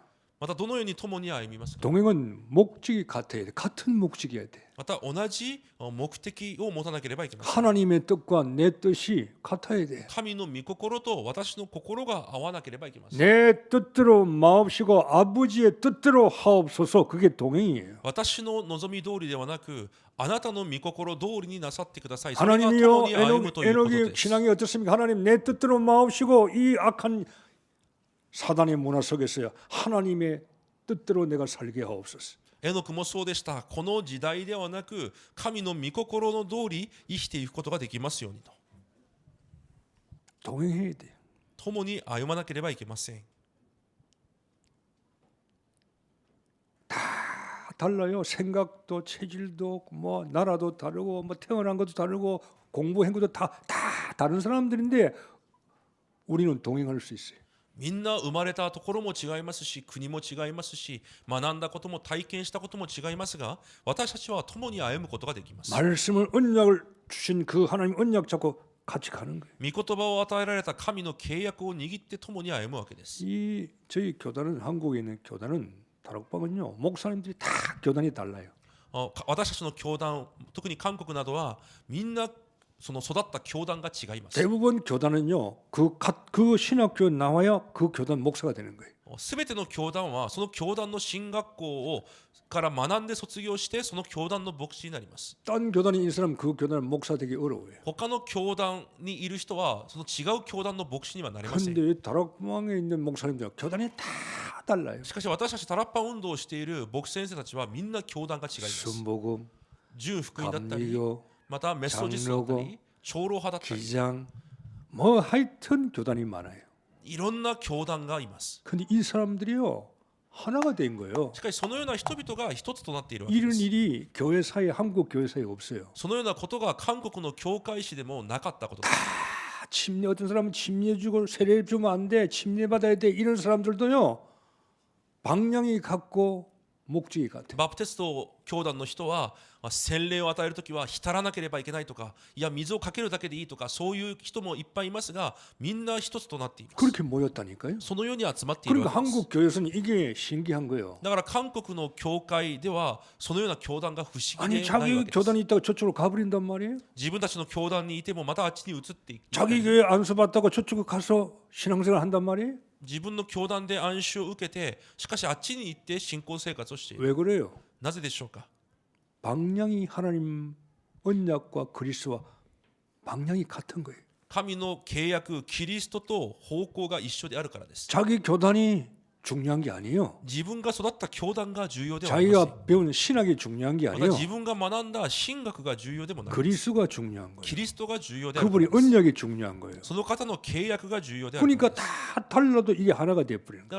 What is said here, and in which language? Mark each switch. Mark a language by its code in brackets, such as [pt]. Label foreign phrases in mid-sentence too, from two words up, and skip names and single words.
[ja] またどのように共に歩みますか。 [ko] 동행은 목적이 같아야 돼. 같은 목적이어야 돼. [ja] また同じ目的を持たなければいけません。 [ko] 하나님의 뜻과 내 뜻이 같아야 돼. [ja] 神の御心と私の心が合わなければいけません。 [ko] 내 뜻대로 마옵시고 아버지의 뜻대로 하옵소서. 그게 동행이에요. [ja] 私の望み通りではなくあなたの御心通りになさってください。それが共 [ko] 하나님이요 [ja] に歩むということ [ko] 에녹의 [ja] です。 [ko] 신앙이 어떻습니까? 하나님 내 뜻대로 마옵시고 이 악한 사단의 문화 속에서요. 하나님의 뜻대로 내가 살게 하옵소서. [ja] エノクもそうでした。この時代ではなく神の御心の通り生きていくことができますようにと。 [ko] 동행해야 돼. [ja] 共に歩まなければいけません。 [ko] 달라요. 생각도 체질도 뭐 나라도 다르고 뭐 태어난 것도 다르고 공부 행위도 다 다른 사람들인데 우리는 동행할 수 있어요. [ja] みんな生まれたところも違いますし、国も違いますし、学んだことも体験したことも違いますが、私たちは共に歩むことができます。 [ko] 말씀을 언약을 주신 그 하나님 언약 잡고 같이 가는 거예요. [ja] 御言葉を与えられた神の契約を握って共に歩むわけです。 [ko] 이 저희 교단은 한국에 있는 교단은 다락방은요 목사님들이 다 교단이 달라요. [ja] 私たちの教団、特に韓国などはみんなその育った教団が違います。 [ko] 대부분 교단은요 그 신학교 나와야 그 교단 목사가 되는 거예요. [ja] すべての教団はその教団の進学校をから学んで卒業してその教団の牧師になります。 [ko] 딴 교단에 있는 사람 그 교단 목사 되기 어려워요. [ja] 他の教団にいる人はその違う教団の牧師にはなりません。 [ko] 그런데 다락방에 있는 목사님들 교단이 다 달라요. [ja] しかし私たちタラッパ運動をしている牧師先生たちはみんな教団が違います。 [ko] 순복음, [ja] 純福音だったり、 [ko] 감리교, [ja] またメソジストだったり、 長老派だったり [ko] 기장, 뭐 하여튼 교단이 많아요. [ja] いろんな教団がいます。 [ko] 근데 이 사람들이요 하나가 된 거예요. [ja] しかしそのような人々が一つとなっているわけで [ko] 이런 [ja] す。 [ko] 일이 교회 사이에 한국 교회 사이에 없어요. [ja] そのようなことが韓国の教会史でもなかったことです。 [ko] 침례 어떤 사람은 침례 주고 세례 주면 안 돼, 침례 받아야 돼 이런 사람들도요 방향이 같고 목적이 같아요. [ja] バプテスト教団の人は洗礼を与えるときは浸らなければいけないとか、いや水をかけるだけでいいとか、そういう人もいっぱいいますが、みんな一つとなっています。 [ko] 그렇게 모였다니까요. [ja] そのように集まっている [ko] 그러니까 [ja] わけです。 [ko] 한국 교회에서는 이게 신기한 거예요. [ja] だから韓国の教会ではそのような教団が不思議 [ko] 아니 [ja] でないわ [ko] 자기 [ja] けです。 [ko] 교단이 있다고 저쪽으로 가버린단 말이에요. [ja] 自分たちの教団にいてもまたあっちに移っていく。 [ko] 자기 교회 안수받다고 저쪽에 가서 신앙생활 한단 말이에요. [ja] 自分の教団で暗視を受けて、しかしあっちに行って信仰生活をしている。 [ko] 왜 그래요? [ja] なぜでしょうか。 [ko] 방향이 하나님 언약과 그리스도와 방향이 같은 거예요. [ja] 神の契約、キリストと方向が一緒であるからです。 [ko] 자기 교단이 중요한 게 아니에요. [ja] 自分が育った教団が重要ではありません。 [ko] 자기가 배운 신학이 중요한 게 [ja] また [ko] 아니에요. [ja] 自分が学んだ神学が重要でもない。 [ko] 그리스도가 중요한 거예요. [ja] キリストが重要であるか [ko] 그분이 [ja] らです。 [ko] 언약이 중요한 거예요. [ja] その方の契約が重要であるから [ko] 그러니까 [ja] です。 [ko] 다 달라도 이게 하나가 돼버리는 거예요.